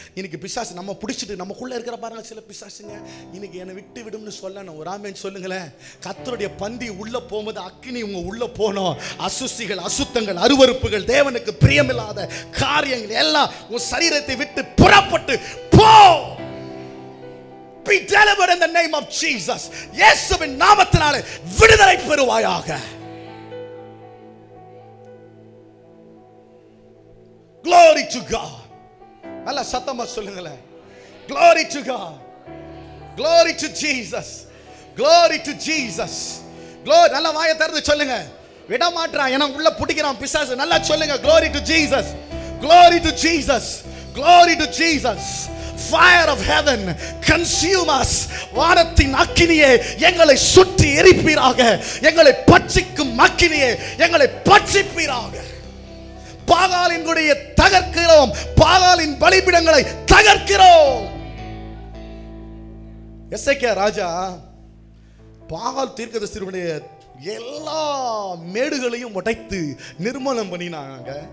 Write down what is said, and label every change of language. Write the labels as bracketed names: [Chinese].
[Tamil] இன்னைக்கு பிசாசு நம்ம பிடிச்சிட்டு நமக்குள்ள இருக்கிற பாருங்க சில பிசாசுங்க, இன்னைக்கு என்னை விட்டு விடும்னு சொல்லணும். ஒரு ஆமென் சொல்லுங்களேன். கர்த்தருடைய பந்தி உள்ள போகும்போது அக்கினி உங்க உள்ள போனோம். அசுசிகள், அசுத்தங்கள், அருவருப்புகள், தேவனுக்கு பிரியமில்லாத காரியங்கள் எல்லாம் உன் சரீரத்தை விட்டு புறப்பட்டு போ. [English] Be delivered in the name of Jesus. [Tamil] இயேசுவின் நாமத்தினாலே விடுதலை பெறுவாயாக. [English] Glory to God. [Tamil] நல்ல சத்தமா சொல்லுங்களேன். [English] Glory to God. Glory to Jesus. Glory to Jesus. Glory. [Tamil] நல்ல வாயை திறந்து சொல்லுங்க. விட மாட்றான், என உள்ள புடிக்கிறான் பிசாசு. நல்லா சொல்லுங்க. [English] Glory to Jesus. Glory to Jesus. Glory to Jesus. Fire of heaven consume us. [Tamil] வானத்தின் அக்கினியே எங்களை சுற்றி எரிப்பீராக. எங்களை பட்சிக்கும் அக்கினியே எங்களை பட்சிப்பீராக. பாகாலின் கொடியை தகர்க்கிறோம். பாகாலின் பலிபீடங்களை தகர்க்கிறோம். எசேக்கியா ராஜா பாகால் தீர்க்கதரிசியுடைய எல்லா மேடுகளையும் உடைத்து நிர்மூலம் பண்ணினாங்க.